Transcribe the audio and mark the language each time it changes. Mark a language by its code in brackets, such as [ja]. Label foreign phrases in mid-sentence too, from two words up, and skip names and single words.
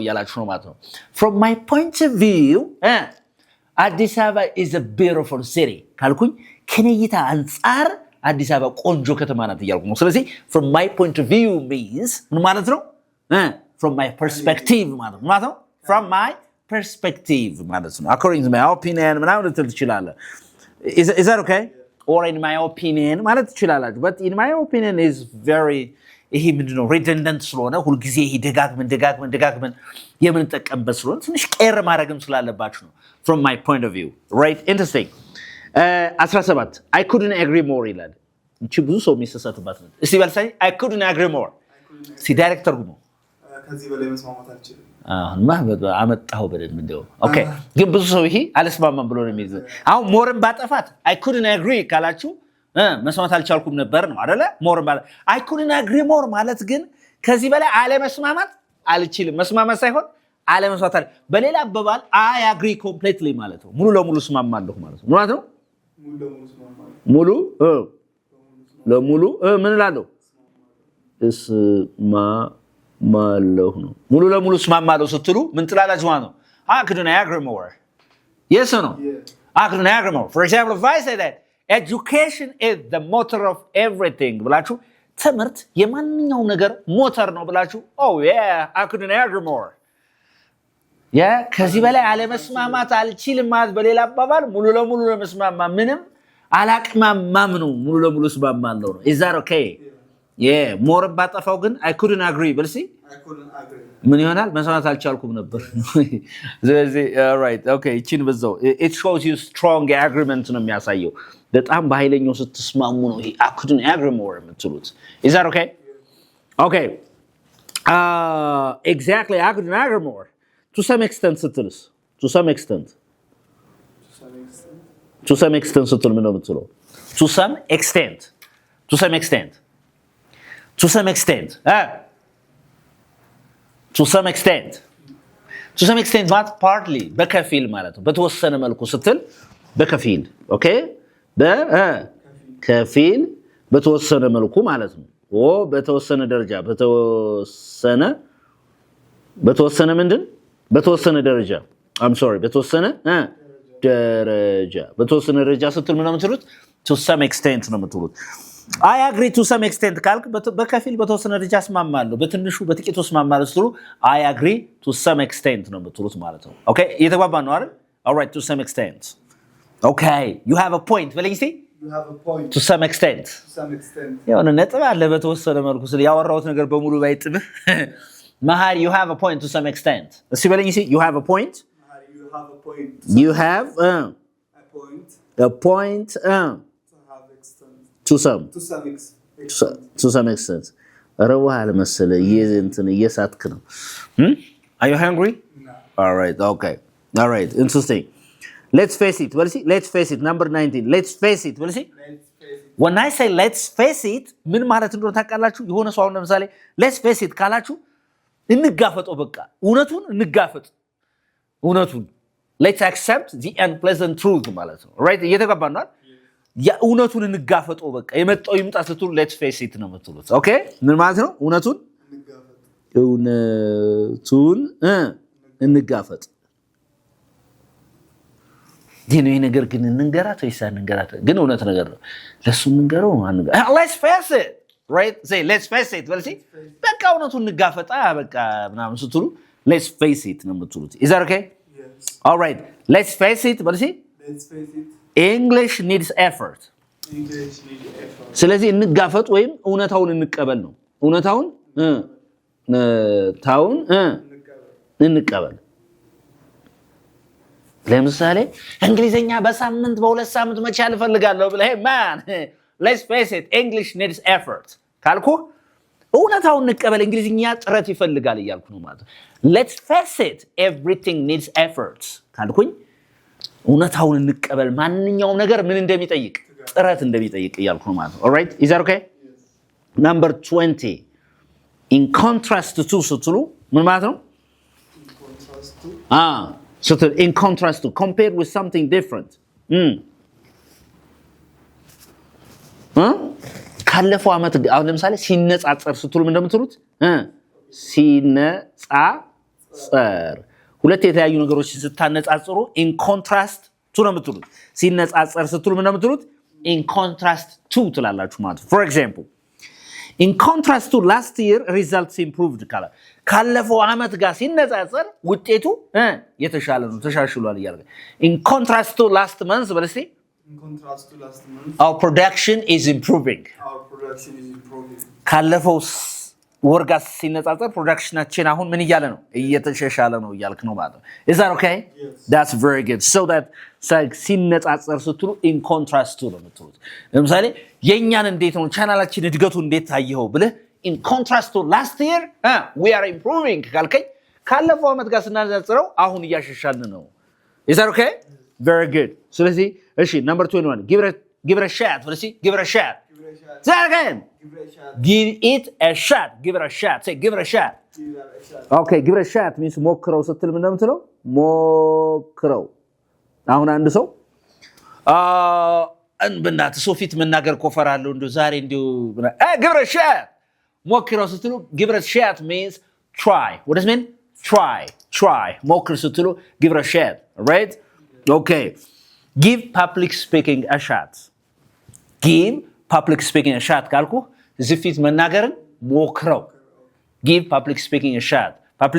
[am] ያላችሁ ነው ማለት ነው [en] from my point of view [am] አዲስ አበባ [en] is a beautiful city [am] ካልኩኝ ከኔ እይታ አንፃር አዲስ አበባ ቆንጆ ከተማ ናት እያልኩ ነው ስለዚህ [en] from my point of view means [am] ምን ማለት ነው [en] from my perspective [am] ማለት ነው [en] from my perspective [am] ማለት ነው [en] according to my opinion [am] ምናምን ልትል ትችላለህ [en] is that okay or in my opinion [am] ማለት ትችላላችሁ [en] but in my opinion is very [am] ይሄ ምንድነው redundant ስለሆነ ሁሉ ጊዜ ይሄ ደጋግመን የምንጠቀምበት ስለሆነ ትንሽ ቀር ማድረግም ስላለባችሁ ነው [en] from my point of view right interesting 17 I couldn't agree more [am] ይላል እቺ ብዙ ሰው የሚሰሳትባት ነው እስቲ ባልሳይ [en] I couldn't agree more [am] ሲ ዳይሬክተር ጉሞ ከዚህ በላይ መስማማት አልችልም አመጣው በደንብ እንደው ኦኬ ግን ብዙ ሰው ይሄ አልስማማም ብሎ ነው የሚይዘው አሁን ሞርን ባጠፋት [en] I couldn't agree [am] ካላችሁ መስማት አልቻልኩም ነበር ነው አይደለ ሞር ማለት [en] I couldn't agree more [am] ማለት ግን ከዚህ በላይ አለመስማማት አልችልም መስማማት ሳይሆን አለመስማማት በሌላ አባባል [en] I agree completely [am] ማለት ነው ሙሉ ለሙሉ ስማማለሁ ማለት ነው ማለት ነው ሙሉ ለሙሉ ምን እላለሁ እስማማለሁ ነው ሙሉ ለሙሉ ስማማለሁ ስትሉ ምን ትላላችሁ ማለት ነው [en] I couldn't agree more yes or no I couldn't agree more for example if I say that education is the motor of everything [am] ብላችሁ ትምህርት የማንኛውም ነገር ሞተር ነው ብላችሁ [en] oh yeah I couldn't agree more [am] ከዚህ በላይ አለመስማማት አልችልም ማለት በሌላ አባባል ሙሉ ለሙሉ ለመስማማ ምንም አላቅማማም ነው ሙሉ ለሙሉ ስማማለሁ ነው [en] is that okay more [am] ባጠፋው ግን [en] I couldn't agree [am] በልሲ [en] I couldn't agree [am] ምን ይሆናል መስማት አልቻልኩም ነበር ስለዚህ [en] right okay [am] እቺን በዛው [en] it shows you strong agreement [am] ነው የሚያሳየው በጣም በኃይለኛው ስትስማሙ ነው [en] I couldn't agree more [am] የምትሉት [en] is that okay okay exactly I couldn't agree more to some extent ስትልስ to some extent [am] ስትል ምን ነው የምትለው [en] to some extent ማለት partly [am] በከፊል ማለት ነው በተወሰነ መልኩ ስትል በከፊል ኦኬ በከፊል በተወሰነ መልኩ ማለት ነው በተወሰነ ደረጃ በተወሰነ ምንድን በተወሰነ ደረጃ [en] I'm sorry [am] በተወሰነ ደረጃ ስትል ምን ነው የምትሉት [en] to some extent [am] ነው የምትሉት I agree [en] to some extent [am] ካልክ በከፊል በተወሰነ ደረጃ እስማማለሁ በትንሹ በጥቂቱ እስማማለሁ ስትሉ [en] I agree to some extent [am] ነው የምትሉት ማለት ነው ኦኬ እየተግባባን ነው አይደል [en] all right to some extent okay you have a point [am] በለኝ እስቲ [en] you have a point to some extent [am] የሆነ ነጥብ አለ በተወሰነ መልኩ ስለ ያወራሁት ነገር በሙሉ ባይጥብህ መሃል [en] you have a point to some extent [am] እስቲ በለኝ እስቲ [en] you have a point you have a point to some extent [am] ረዋል መሰለ እንትን እየሳትክ ነው [en] are you hungry no all right okay all right interesting let's face it number 19 let's face it when I say let's face it [am] ምን ማለት እንደሆነ ታውቃላችሁ የሆነ ሰው አሁን ለምሳሌ [en] let's face it [am] ካላችሁ እንጋፈጠው በቃ እውነቱን [en] let's accept the unpleasant truth [am] ማለት ነው right እየተገባን ነው እውነቱን እንጋፈጠው በቃ የመጣው ይምጣ ስትሉ [en] let's face it [am] ነው የምትሉት ኦኬ ምን ማለት ነው እውነቱን እንጋፈጥ ግን ይሄ ነገር ግን እንንገራት ወይስ አንንገራት ግን እውነት ነገር ነው ለሱ እንንገረው [en] let's face it right say let's face it well see [am] በቃ እውነቱን እንጋፈጣ በቃ ምናምን ስትሉ [en] let's face it [am] ነው የምትሉት [en] is that okay yes all right let's face it well see let's face it English needs effort English need effort. [am] ስለዚህ እንጋፈጥ ወይም እውነታውን እንቀበል ነው እውነታውን እንቀበል ለምሳሌ እንግሊዘኛ በሳምንት በሁለት ሳምንት መቻል ፈልጋለሁ ብለህ [en] man let's face it English needs effort [am] ካልኩ እውነታውን እንቀበል እንግሊዘኛ ጥረት ይፈልጋል እያልኩ ነው ማለት [en] let's face it everything needs effort [am] ካልኩኝ እውነታውን እንቀበል ማንኛውም ነገር ምን እንደሚጠይቅ ጥረት እንደሚጠይቅ እያልኩ ነው ማለት [en] all right is that okay yes. Number 20 in contrast to [am] ስትሉ ምን ማለት ነው [en] In contrast to. So in contrast to compare with something different [am] ካለፈው አመት አሁን ለምሳሌ ሲነጻጸር ስትሉ ምን እንደምትሉት ሲነጻጸር ሁለት የተለያዩ ነገሮችን ስታነጻጽሩ [en] in contrast to [am] ነው የምትሉት ሲነጻጸር ስትሉ ምን እንደምትሉት [en] in contrast to [am] ትላላችሁ ማለት [en] for example in contrast to last year results improved [am] ካለፈው አመት ጋር ሲነጻጸር ውጤቱ የተሻለ ነው ተሻሽሏል ይላል [en] in contrast to last month [am] በለስቲ [en] In contrast to last month, [am] our production is improving ካለፈው ወር ጋር ሲነጻጸር ፕሮዳክሽናችን አሁን ምን እያለ ነው እየተሻሻለ ነው ይያልክ ነው ማለት ነው [en] is that okay yes. That's very good so that [am] ሲነጻጸር ስትሉ [en] in contrast to [am] ነው የምትሉት ለምሳሌ የኛን እንዴት ነው ቻናላችን እድገቱ እንዴት ታየው ብለህ [en] in contrast to last year we are improving [am] ካልከኝ ካለፈው አመት ጋር ስናነጻጽረው አሁን እያሻሻልን ነው [en] is that okay very good [am] ስለዚህ እሺ [en] number 21 give it a shot let's see give it a shot say it again give it a shot give it a shot say give it a shot okay give it a shot means [am] ሞክረው ስትል ምን እንደምትለው ሞክረው አሁን አንድ ሰው እንብናት ሶፊት መናገር ኮፈራለሁ እንዶ ዛሬ እንዲው [en] give it a shot [am] ሞክረው ስትሉ [en] give it a shot means try what does it mean try [am] ሞክር ስትሉ [en] give it a shot right okay give public speaking a shot give public speaking a shot [am] ካልኩ ዝፊት መናገርን ሞክረው [en] give public speaking a shot public